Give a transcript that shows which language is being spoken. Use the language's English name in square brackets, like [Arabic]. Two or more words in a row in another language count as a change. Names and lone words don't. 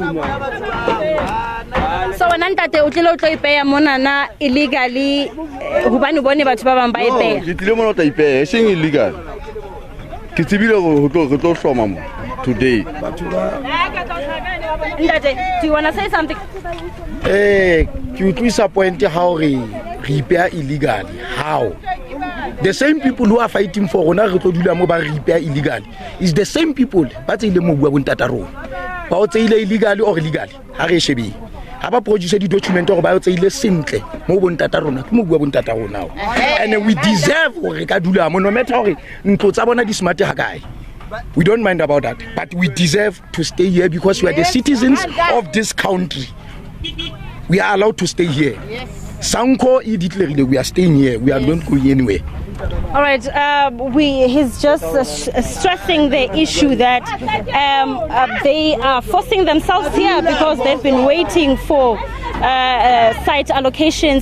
[Southern Sotho] So wena Ntate o tlile o tlo ipeya mona na illegally, hobane o bone batho ba bang ba ipeya? Ke tlile mona o tla ipeya, seng illegal. Ke tsebile go tlo hloma mo today. Ntate, [English] do you want to say something? [Southern Sotho] Ke utlwisa [English] point how [Southern Sotho] re ipeya illegally. [English] How? The same people who are fighting for [Southern Sotho] rona re tlo dula mo ba re ipeya [English] illegally is the same people [Southern Sotho] ba tseile mo bua bontata rona. Ba o tseile [English] illegally or legally, [Southern Sotho] ha re shebe. Ha ba produce di document gore ba o tseile sentle mo bontata rona, ke mo bua bontata rona. [English] And we deserve [Southern Sotho] gore ka dula mo, [English] no matter [Southern Sotho] gore ntlo tsa bona di smart ha kae. [English] We don't mind about that, but we deserve to stay here because we are the citizens of this country. We are allowed to stay here. Sanko, we are staying here. We are not going anywhere. All right, he's just stressing the issue that they are forcing themselves here because they've been waiting for site allocations.